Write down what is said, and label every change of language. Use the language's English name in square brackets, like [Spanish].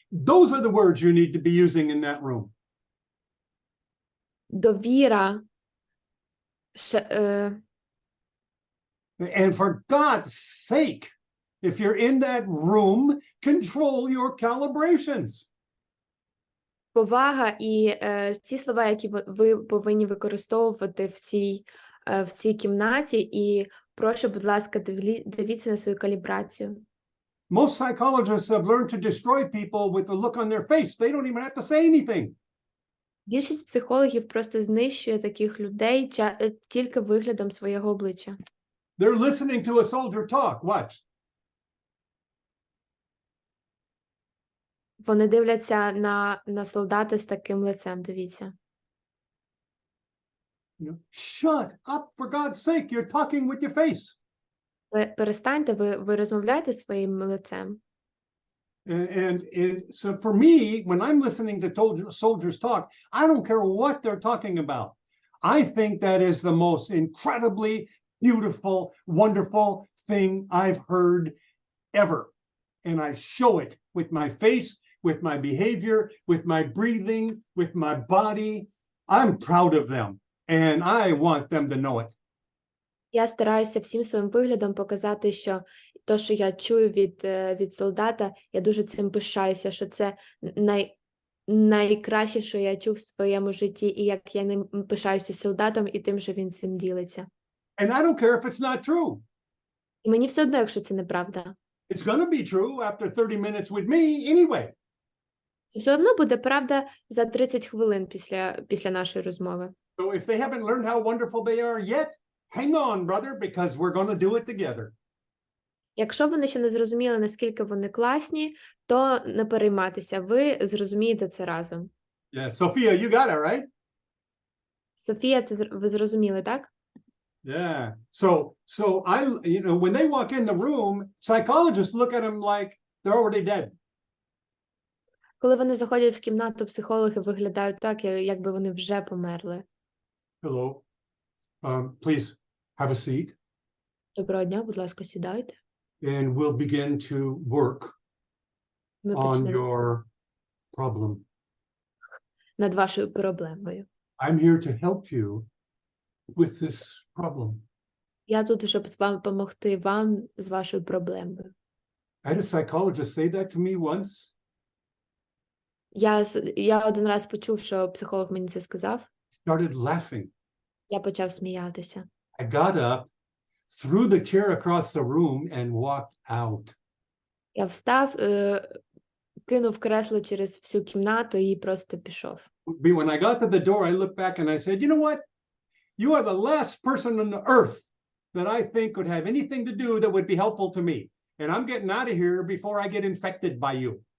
[English] Those are the words you need to be using in that room. [Ukrainian] Довіра. [English] And for God's sake, if you're in that room, control your calibrations. [Ukrainian] Повага і ці слова, які ви повинні використовувати в цій кімнаті, і прошу, будь ласка, дивіться на свою калібрацію. [English] Most psychologists have learned to destroy people with the look on their face. They don't even have to say anything. [Ukrainian] Більшість психологів просто знищує таких людей тільки виглядом свого обличчя. [English] They're listening to a soldier talk. Watch. [Ukrainian] Вони дивляться на солдата з таким лицем, дивіться. [English] Shut up, for God's sake, you're talking with your face. [Ukrainian] Перестаньте, ви розмовляєте своїм лицем. [English] And so for me, when I'm listening to soldiers talk, I don't care what they're talking about. I think that is the most incredibly beautiful, wonderful thing I've heard ever. And I show it with my face, with my behavior, with my breathing, with my body. I'm proud of them, and I want them to know it. [Ukrainian] Я стараюся всім своїм виглядом показати, що те, що я чую від солдата, я дуже цим пишаюся, що це найкраще, що я чув в своєму житті, і як я ним пишаюся солдатом і тим, що він цим ділиться. [English] And I don't care if it's not true. [Ukrainian] І мені все одно, якщо це неправда. [English] It's going to be true after 30 minutes with me anyway. [Ukrainian] Це все одно буде правда за 30 хвилин після нашої розмови. [English] So if they haven't learned how wonderful they are yet, hang on, brother, because we're going to do it together. [Ukrainian] Якщо вони ще не зрозуміли, наскільки вони класні, то не переймайтеся, ви зрозумієте це разом. [English] Yeah, Sophia, you got it, right? [Ukrainian] Софія, це ви зрозуміли, так? [English] Yeah. So when they walk in the room, psychologists look at them like they're already dead. [Ukrainian] Коли вони заходять в кімнату, психологи виглядають так, якби вони вже померли. [English] Hello. Please have a seat. [Ukrainian] Доброго дня, будь ласка, сідайте. [English] And we'll begin to work [Ukrainian] Ми [English] on [Ukrainian] почнемо. [English] your problem. [Ukrainian] над вашою проблемою. [English] I'm here to help you with this problem. [Ukrainian] Я тут, щоб з вами допомогти вам з вашою проблемою. [English] I had a psychologist say that to me once. [Ukrainian] Я один раз почув, що психолог мені це сказав. [English] Started laughing. [Ukrainian] Я почав сміятися. [English] I got up, threw the chair across the room and walked out. [Ukrainian] Я встав, кинув кресло через всю кімнату і просто пішов. [English] When I got to the door, I looked back and I said, you know what? You are the last person on the earth that I think could have anything to do that would be helpful to me. And I'm getting out of here before I get infected by you.